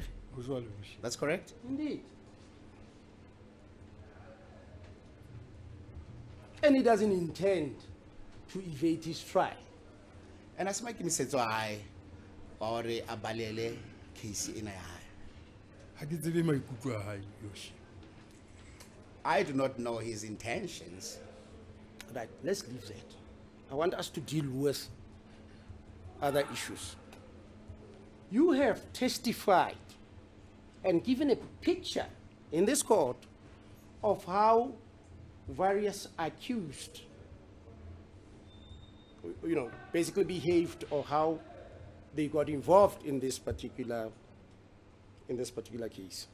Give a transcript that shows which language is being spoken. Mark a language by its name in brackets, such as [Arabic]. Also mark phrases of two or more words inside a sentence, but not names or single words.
[Southern Sotho] Ho jwale ho sheba. [English] That's correct. Indeed. And he doesn't intend to evade his trial. And as my [Southern Sotho] maikemisetso a hae wa hore a balele case ena ya hae. Ha ke tsebe maikutlo a hae yo sheba. [English] I do not know his intentions. Right, let's leave that. I want us to deal with other issues. You have testified and given a picture in this court of how various accused, basically behaved or how they got involved in this particular case.